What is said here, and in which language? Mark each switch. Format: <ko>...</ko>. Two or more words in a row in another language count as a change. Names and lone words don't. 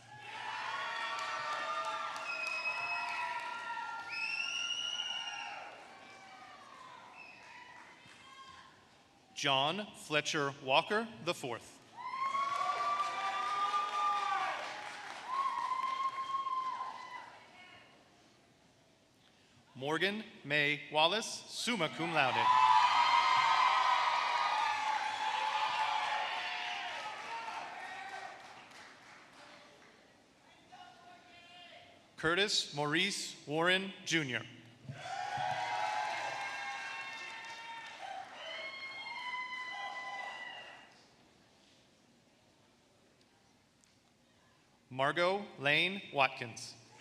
<en>John Fletcher Walker IV. Morgan May Wallace,</en> <la>summa cum laude.</la> <en>Curtis Maurice Warren, Jr. Margot Lane Watkins.</en>